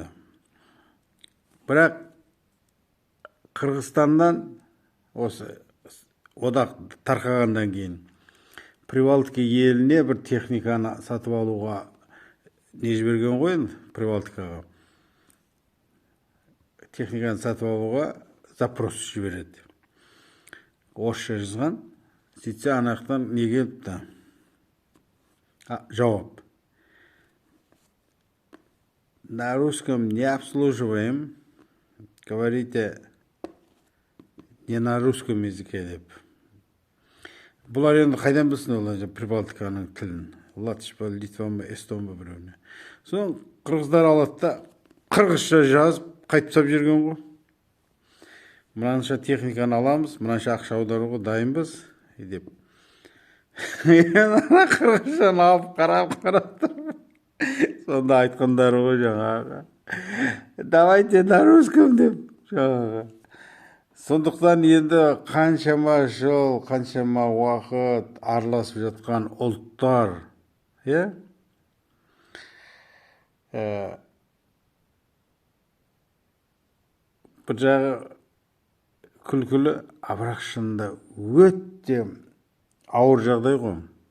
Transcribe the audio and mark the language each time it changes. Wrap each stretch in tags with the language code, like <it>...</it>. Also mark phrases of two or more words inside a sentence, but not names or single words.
<kk>Бірақ Қырғызстаннан осы одақ тарқағаннан кейін Прибалтика еліне бір техниканы сатып алуға не жіберген ғой енді Прибалтикаға. Техниканы сатып алуға запрос жібереді. Орысша жазған. Сөйтсе анақтан не келіпті? Жауап.</kk> <ru>На русском не обслуживаем. Говорите не на русском языке деп.</ru> <kk>Бұлар енді қайдан білсін олар Прибалтиканың тілін? Латыш па, Литван ба, Эстон ба біреуіне. Соң қырғыздар алады да қырғызша жазып қайтып жүрген ғой. Мынанша техниканы аламыз, мынанша ақша аударуға дайынбыз деп. Қырғызшаны алып қарап тұрмын. Сонда айтқандары ғой жаңағы.</kk> <ru>Давайте на русском</ru> <kk>деп жаңағы. Сондықтан енді қаншама жыл, қаншама уақыт араласып жатқан ұлттар, бір жағы күлкілі, бірақ шынында өте ауыр жағдай ғой.</kk>